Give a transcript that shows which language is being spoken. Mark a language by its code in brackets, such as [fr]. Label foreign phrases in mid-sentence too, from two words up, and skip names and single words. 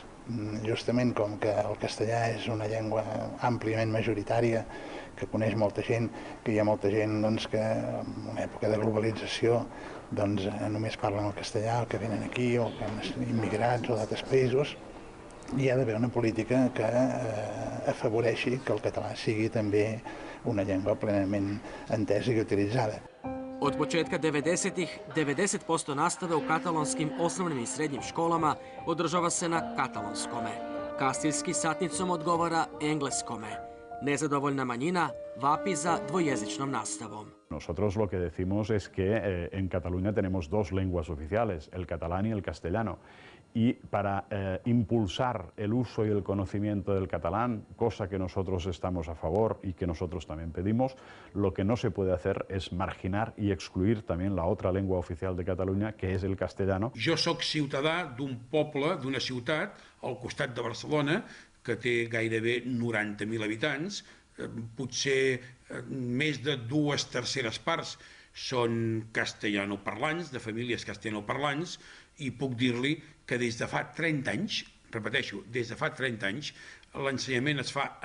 [ca] Justament com que el castellà és una llengua àmpliament majoritària, que coneix molta gent, que hi ha molta gent que en una època de globalització només parlen el castellà, o que venen aquí, o que han immigrats o d'altres països, hi ha d'haver una política que afavoreixi que el català sigui també una llengua plenament entesa i utilitzada. [hr] Od početka 90-ih 90% nastave u katalonskim osnovnim i srednjim školama održava se na katalonskome. Kastiljski satnicom odgovara engleskome. Nezadovoljna manjina vapi za dvojezičnom nastavom. [es] Nosotros lo que decimos es que en Cataluña tenemos dos lenguas oficiales, el catalán y el castellano. Y para impulsar el uso y el conocimiento del catalán, cosa que nosotros estamos a favor y que nosotros también pedimos, lo que no se puede hacer es marginar y excluir también la otra lengua oficial de Cataluña, que es el castellano. [ca] Jo sóc ciutadà d'un poble, d'una ciutat, al costat de Barcelona, que té gairebé 90.000 habitants, potser més de 2/3 parts són castellanoparlants, de famílies castellanoparlants, i puc dir-li que des de fa 30 anys, repeteixo, des de fa 30 anys, l'ensenyament es fa